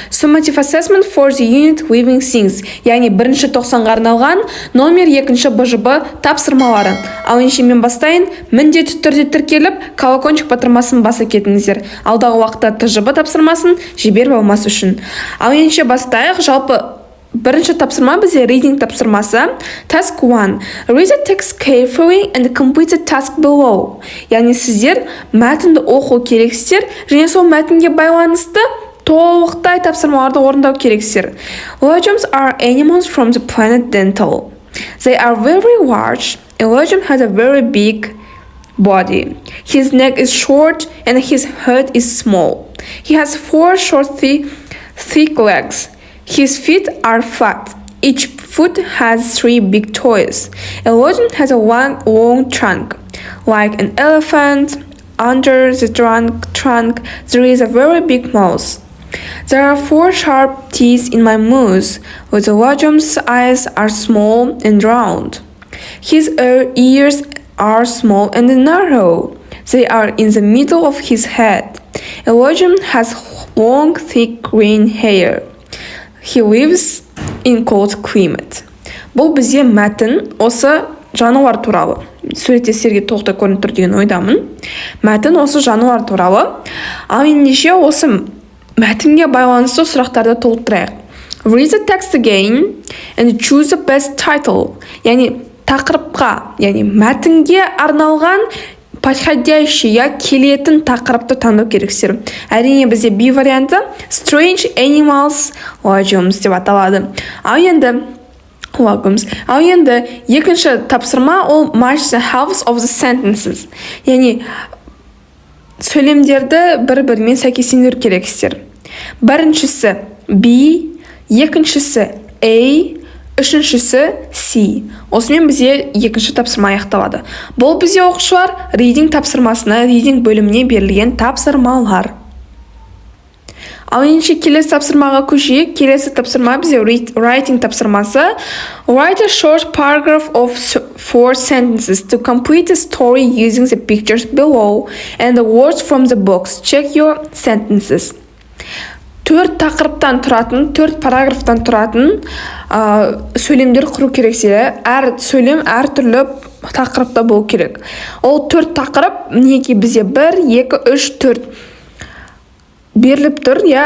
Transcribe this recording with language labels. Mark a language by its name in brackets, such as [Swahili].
[English] Summative assessment for the unit living things, [Kazakh] яғни 1-90-ға арналған номер 2-ші БЖБ тапсырмалары. Ал ендеше мен бастайын, міндетті түрде тіркеліп, колокольчик батырмасын баса кетіңіздер. Алдағы уақытта ТЖБ тапсырмасын жіберіп алмас үшін. Ал ендеше бастайық. Жалпы бірінші тапсырма бізде reading тапсырмасы. [English] Task 1. Read the text carefully and complete the task below. [Kazakh] Яғни сіздер мәтінді оқу керексіздер, және сол мәтінге байланысты толықтай тапсырмаларды орындау керексіздер. [English] Legumes are animals from the planet Dental. They are very large. A legume has a very big body. His neck is short and his head is small. He has 4 short thick legs. His feet are flat. Each foot has 3 big toes. A legume has a long trunk. Like an elephant, under the trunk there is a very big mouth. There are 4 sharp teeth in my mouth. The legume's eyes are small and round. His ears are small and narrow. They are in the middle of his head. A legume has long, thick green hair. He lives in cold climate. [Kazakh] Бұл бізде мәтін осы жануар туралы. Суретте сіздерге толықтай көрініп тұр деген ойдамын. Мәтін осы жануар туралы. Ал ендеше осы мәтінге байланысты сұрақтарды толықтырайық. [English] Read the text again and choose the best title. [Kazakh] Яғни тақырыпқа, яғни мәтінге арналған [Russian] подходящий [Kazakh] келетін тақырыпты таңдау керексіздер. Әрине бізде B варианты Strange Animals Legumes деп аталады. Ал енді екінші тапсырма ол [English] Match the halves of the sentences. [Kazakh] Яғни сөйлемдерді бір-бірімен сәйкестендіру керексіздер. Біріншісі B, екіншісі A, үшіншісі C. Осымен бізде екінші тапсырма аяқталады. Бұл бізде оқушылар reading тапсырмасына, reading бөліміне берілген тапсырмалар. Ал ендеше келесі тапсырмаға көшейік. Келесі тапсырма бізде writing тапсырмасы. [English] Write a short paragraph of 4 sentences to complete the story using the pictures below and the words from the box. Check your sentences. [Kazakh] 4 тақырыптан тұратын, 4 параграфтан тұратын сөйлемдер құру керексіздер. Әр сөйлем әр түрлі тақырыпта болу керек. Ол 4 тақырып неге бізде 1, 2, 3, 4 беріліп тұр.